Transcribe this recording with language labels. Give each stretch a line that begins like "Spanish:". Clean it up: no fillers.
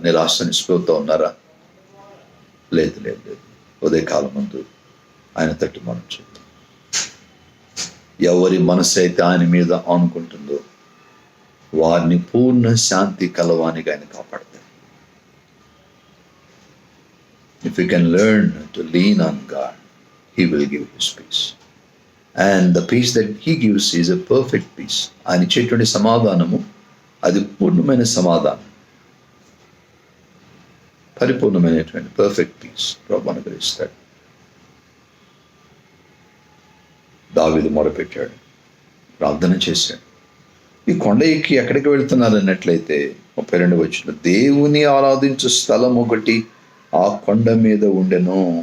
Telugu: నిరాశ నిస్పృహతో ఉన్నారా? లేదు. ఉదయకాలం ముందు ఆయన తట్టు మనం చూద్దాం. ఎవరి మనసు అయితే ఆయన మీద ఆనుకుంటుందో వారిని పూర్ణ శాంతి కలవానికి ఆయన కాపాడతాడు.
English: If you can learn to lean on God, He will give His peace. And the peace that He gives is a perfect peace.
Telugu: ఆయన ఇచ్చేటువంటి సమాధానము అది పూర్ణమైన సమాధానం, పరిపూర్ణమైనటువంటి
English: perfect peace
Telugu: ప్రభు అనుగ్రహిస్తాడు. దావీదు మొరపెట్టాడు, ప్రార్థన చేశాడు. ఈ కొండ ఎక్కి ఎక్కడికి వెళ్తున్నారు అన్నట్లయితే 32 వచనంలో, దేవుని ఆరాధించు స్థలం ఒకటి ఆ కొండ మీద ఉండెను.